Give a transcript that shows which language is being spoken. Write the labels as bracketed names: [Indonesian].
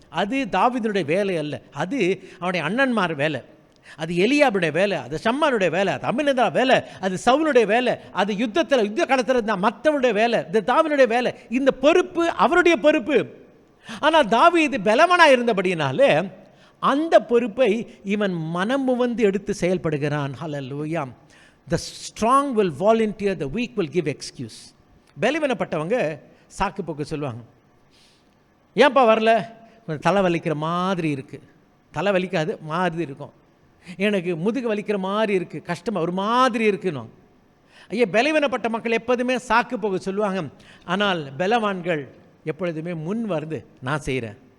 [Tamil] அது தாவீதுடைய வேலை அல்ல, அது அவனுடைய அண்ணன்மார் வேலை, அது எலியாவுடைய வேலை, அது ஷம்மானுடைய வேலை, அது அபினதா வேலை, அது சவுலுடைய வேலை, அது யுத்த காலத்தில் மற்றவருடைய வேலை, இது தாவீதுடைய வேலை. இந்த பொறுப்பு அவருடைய பொறுப்பு. ஆனால் தாவீது பலவனாக இருந்தபடியினாலே அந்த பொறுப்பை இவன் மனம் வந்து எடுத்து செயல்படுகிறான். ஹல்லேலூயா. [English] The strong will volunteer, the weak will give excuse. [Tamil] பலவீனப்பட்டவங்க சாக்கு போக்கு சொல்லுவாங்க. ஏன்பா வரல? தலை வலிக்கிற மாதிரி இருக்குது. தலை வலிக்காது, மாதிரி இருக்கும். எனக்கு முதுகு வலிக்கிற மாதிரி இருக்குது, கஷ்டமாக ஒரு மாதிரி இருக்குன்னு. ஐயா, பலவீனப்பட்ட மக்கள் எப்போதுமே சாக்கு போக சொல்லுவாங்க. ஆனால் பலவான்கள் எப்பொழுதுமே முன் வருது, நான் செய்கிறேன்.